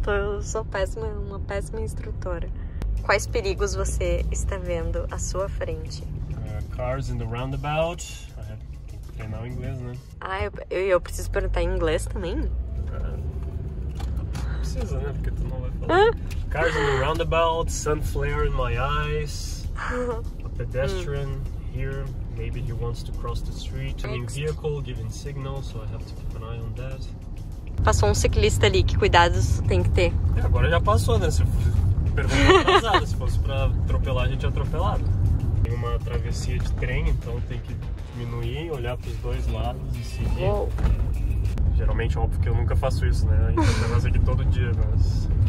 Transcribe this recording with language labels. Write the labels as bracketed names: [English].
[Portuguese] Eu sou péssima, uma péssima instrutora. Quais perigos você está vendo à sua frente? [English] Cars in the roundabout. [Portuguese] Tem que treinar o inglês, né? Eu preciso perguntar em inglês também? Não precisa, né? Porque tu não vai falar. [English] Cars in the roundabout, sun flare in my eyes, a pedestrian here, maybe he wants to cross the street, turning vehicle, giving signal, so I have to keep an eye on that. [Portuguese] Passou um ciclista ali, que cuidados tem que ter? Agora já passou, né? Se pergunta atrasada, se fosse pra atropelar, a gente é atropelado. Tem uma travessia de trem, então tem que diminuir, olhar pros 2 lados e seguir. Uou. Geralmente, óbvio que eu nunca faço isso, né? A gente faz aqui todo dia, mas...